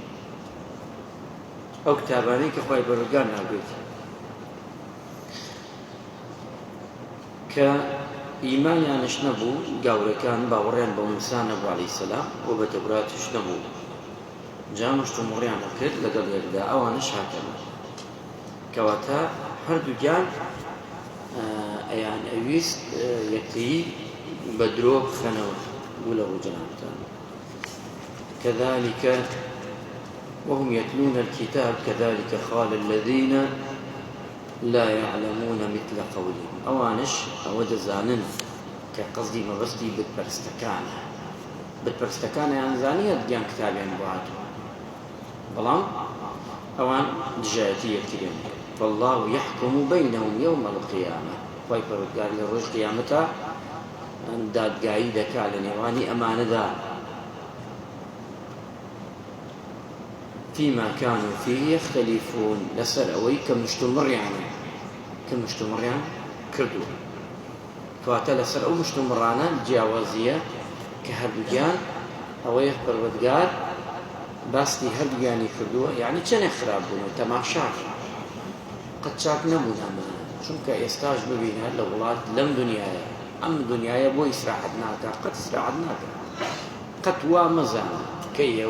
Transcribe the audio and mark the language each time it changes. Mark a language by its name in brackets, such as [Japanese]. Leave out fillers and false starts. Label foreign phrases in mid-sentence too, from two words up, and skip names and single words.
[Central Kurdish] ئەو کتابانەی کە خوای پەروەردگار ناگوێت کە ئیمانیانش نەبوو، گاورەکان باوەڕیان بە موسا نەبوو [Arabic] عەلەیهی سەلام [Central Kurdish] و بە تەوراتش نەبوو، جا مشتومڕیانە کرد لەگەڵ یەکدا، ئەوانش هاتەوە کەواتە هەردووکیان ئەیان ئەویست یەکتری بە درۆ بخەنەوە بوو لە ڕووجەنابتان. [Arabic] كذلك وهم يتلون الكتاب كذلك قال الذين لا يعلمون مثل قولهم. [Central Kurdish] ئەوانش ئەوە دەزانن کە قەزدی مەبەستی بتپەرستەکانە، بتپەرستەکانیان زانیە گیان کتابیان بۆ هاتووە، بەڵام ئەوان دژایەتی یەکتریان کرد. [Arabic] فالله يحكم بينهم يوم القيامة، [Central Kurdish] خوای پەروەردگار لە ڕۆژ قیامەتە دادگایی دەکا لە نێوانی ئەمانەدا [Arabic] فيما كانوا فيه يختلفون، [Central Kurdish] لەسەر ئەوەی کە مشتومڕیان کردووە. کەواتە لەسەر ئەو مشتومڕانە جیاوازیە کە هەردووکیان ئەوەیە پەروەردگار باستی هەردوویانی کردووە، یعنی چەندێک خراپ بوون، تەماشاش قەت چاک نەبوون ئەمانە، چونکە ئێستاش ببینە لە وڵات لەم دنیایە، ئەم دنیایە بۆ ئیسراحەت ناکات، قەت ئیسراحەت ناکات، قەت وا مەزانە کە